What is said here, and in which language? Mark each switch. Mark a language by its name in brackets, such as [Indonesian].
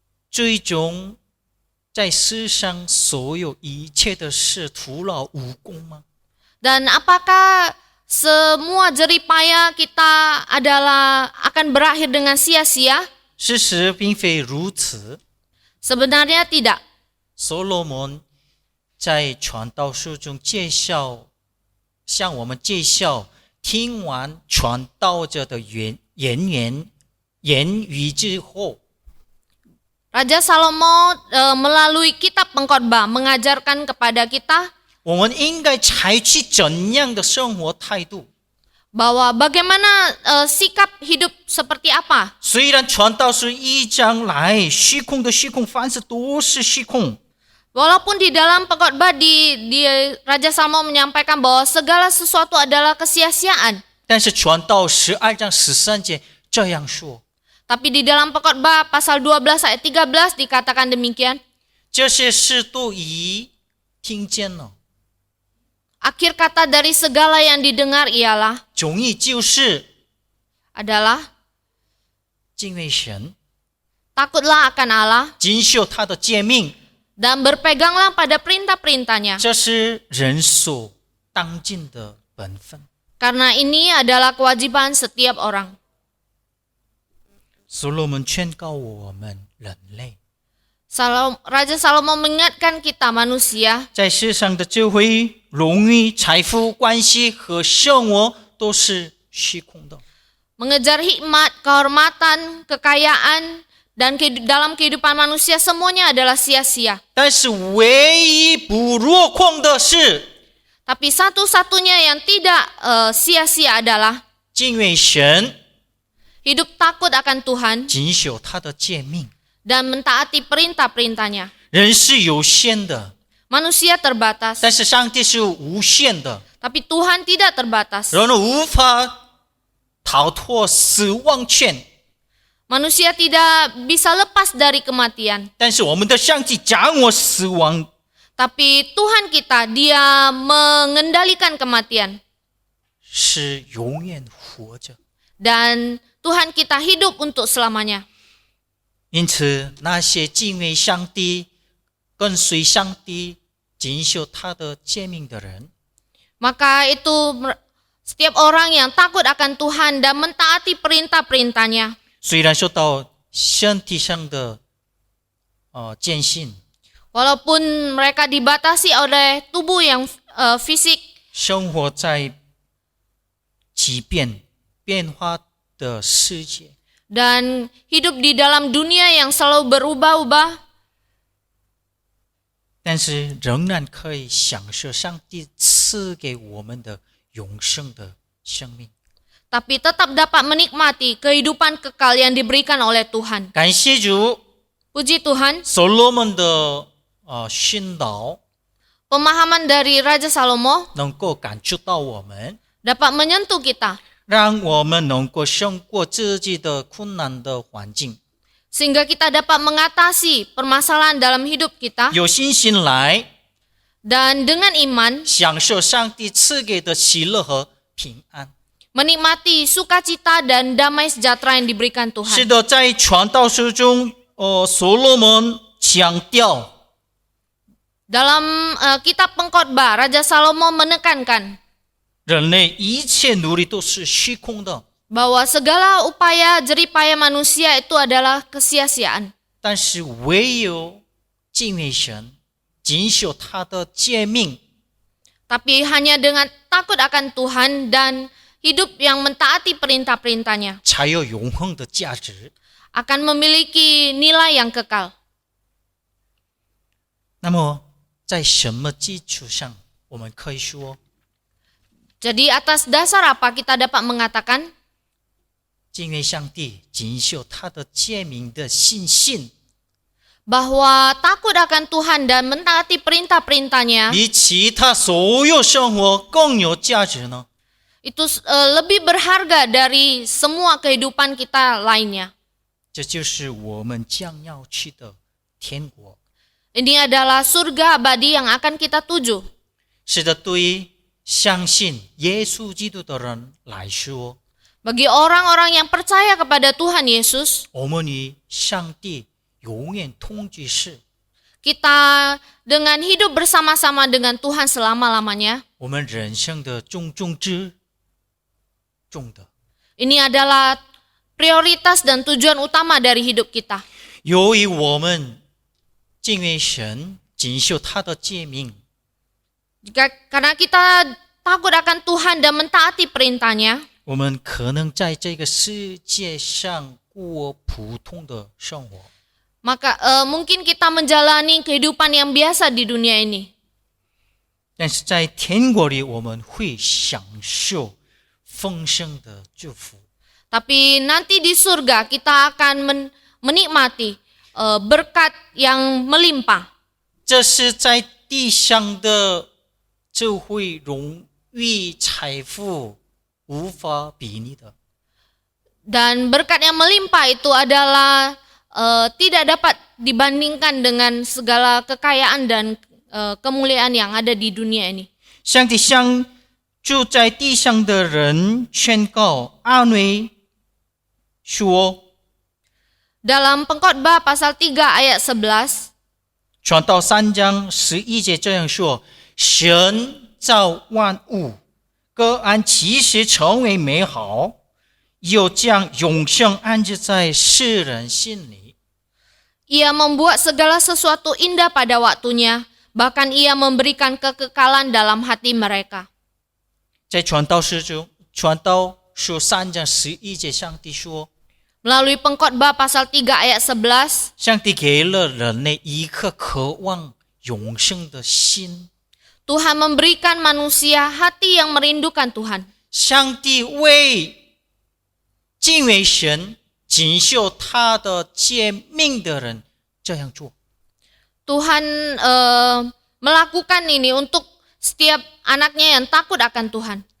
[Chinese] 最终在世上所有一切的事徒劳无功吗？ [Indonesian] Dan apakah semua jeripaya kita akan berakhir dengan sia-sia? [Chinese] 事实并非如此。 [Indonesian] Sebenarnya tidak. [Chinese] 所罗门在传道书中向我们介绍，听完传道者的言语之后， [Indonesian] Raja Salomo melalui kitab Pengkhotbah mengajarkan kepada kita [Chinese] 我们应该采取怎样的生活态度？ [Indonesian] bahwa bagaimana sikap hidup seperti apa? [Chinese] 虽然传道书1章来，虚空的虚空，凡事都是虚空。 [Indonesian] Walaupun di dalam Pengkhotbah di Raja Salomo menyampaikan bahwa segala sesuatu adalah kesia-siaan. [Chinese] 但是传道12章13节这样说： [Indonesian] Tapi di dalam Pengkhotbah pasal 12 ayat 13 dikatakan demikian. [Chinese] 这些事都已听见了。 [Indonesian] Akhir kata dari segala yang didengar ialah [Chinese] 总意就是敬畏神， [Indonesian] takutlah akan Allah [Chinese] 谨守他的诫命， [Indonesian] dan berpeganglah pada perintah-perintahnya. [Chinese] 这是人所当尽的本分。 [Indonesian] Karena ini adalah kewajiban setiap orang. [Chinese] 所罗门劝告我们人类， [Indonesian] Raja Salomo mengingatkan kita manusia [Chinese] 在世上的智慧、荣誉、财富、关系和生活都是虚空的。 [Indonesian] mengejar hikmat, kehormatan, kekayaan, dan dalam kehidupan manusia semuanya adalah sia-sia. [Chinese] 但是唯一不落空的是 [Indonesian] Tapi satu-satunya yang tidak sia-sia adalah [Chinese] 敬畏神， [Indonesian] hidup takut akan Tuhan [Chinese] 谨守他的诫命。 [Indonesian] dan mentaati perintah-perintahnya. [Chinese] 人是有限的， [Indonesian] Manusia terbatas, [Chinese] 但是上帝是无限的， [Indonesian] tapi Tuhan tidak terbatas. [Chinese] 人无法逃脱死亡权。 [Indonesian] Manusia tidak bisa lepas dari kematian. [Chinese] 但是我们的上帝掌握死亡， [Indonesian] Tapi Tuhan kita, dia mengendalikan kematian. [Chinese] 是永远活着。 [Indonesian] Dan Tuhan kita hidup untuk selamanya. [Chinese] 因此，那些敬畏上帝、跟随上帝、谨守他的诫命的人， [Indonesian] Maka itu setiap orang yang takut akan Tuhan dan mentaati perintah-perintahnya, [Chinese] 虽然受到身体上的艰辛， [Indonesian] walaupun mereka dibatasi oleh tubuh yang fisik, [Chinese] 生活在急变化的世界， [Indonesian] dan hidup di dalam dunia yang selalu berubah-ubah, [Chinese] 但是仍然可以享受上帝赐给我们的永生的生命。 [Indonesian] tapi tetap dapat menikmati kehidupan kekal yang diberikan oleh Tuhan. [Chinese] 感谢主， [Indonesian] Puji Tuhan, [Chinese] 所罗门的训导 [Indonesian] pemahaman dari Raja Salomo [Chinese] 能够感触到我们， [Indonesian] dapat menyentuh kita, [Chinese] 让我们能够胜过自己的困难的环境， [Indonesian] sehingga kita dapat mengatasi permasalahan dalam hidup kita, [Chinese] 有信心来 [Indonesian] dan dengan iman [Chinese] 享受上帝赐给的喜乐和平安。 [Indonesian] menikmati sukacita dan damai sejahtera yang diberikan [Chinese] 是 [Indonesian] Tuhan. [Chinese] 的，在传道书中，所罗门强调 [Indonesian] Dalam kitab pengkhotbah, Raja Salomo menekankan [Chinese] 人类一切努力都是虚空的， [Indonesian] bahwa segala upaya jeripaya manusia itu adalah kesia-siaan. [Chinese] 但是唯有敬畏神，谨守他的诫命， [Indonesian] Tapi hanya dengan takut akan Tuhan dan hidup yang mentaati perintah-perintahnya [Chinese] 才有永恒的价值。 [Indonesian] akan memiliki nilai yang kekal. [Chinese] 那么，在什么基础上，我们可以说 [Indonesian] Jadi atas dasar apa kita dapat mengatakan [Chinese] 敬畏上帝、谨守他的诫命的信心， [Indonesian] bahwa takut akan Tuhan dan mentaati perintah-perintahnya [Chinese] 比其他所有生活更有价值呢？ [Indonesian] itu lebih berharga dari semua kehidupan kita lainnya. [Chinese] 这就是我们将要去的天国。 [Indonesian] Ini adalah surga abadi yang akan kita tuju. [Chinese] 是的，对于相信耶稣基督的人来说， [Indonesian] Bagi orang-orang yang percaya kepada Tuhan Yesus, [Chinese] 我们与上帝永远同居是， [Indonesian] kita dengan hidup bersama-sama dengan Tuhan selama-lamanya. [Chinese] 我们人生的重中之重的。 [Indonesian] Ini adalah prioritas dan tujuan utama dari hidup kita. [Chinese] 由于我们敬畏神，谨守他的诫命， [Indonesian] Karena kita takut akan Tuhan dan mentaati perintahnya, [Chinese] 我们可能在这个世界上过普通的生活， [Indonesian] maka mungkin kita menjalani kehidupan yang biasa di dunia ini. [Chinese] 但是在天国里，我们会享受丰盛的祝福。 [Indonesian] Tapi nanti di surga kita akan menikmati berkat yang melimpah. [Chinese] 这是在地上的智慧、荣誉、财富无法比拟的。 [Indonesian] Dan berkat yang melimpah itu adalah tidak dapat dibandingkan dengan segala kekayaan dan kemuliaan yang ada di dunia ini. [Chinese] 上帝向住在地上的人宣告安慰说， [Indonesian] Dalam Pengkhotbah pasal 3 ayat 11, [Chinese] 传道3章11节这样说：神造万物，各按其时成为美好，又将永生安置在世人心里。 [Indonesian] Ia membuat segala sesuatu indah pada waktunya, bahkan ia memberikan kekekalan dalam hati mereka. [Chinese] 在传道书中，传道书3章11节，上帝说， [Indonesian] Melalui Pengkhotbah pasal 3 ayat 11, [Chinese] 上帝给了人类一颗渴望永生的心。 [Indonesian] Tuhan memberikan manusia hati yang merindukan Tuhan. [Chinese] 上帝为敬畏神、谨守他的诫命的人这样做。 [Indonesian] Tuhan melakukan ini untuk setiap anaknya yang takut akan Tuhan.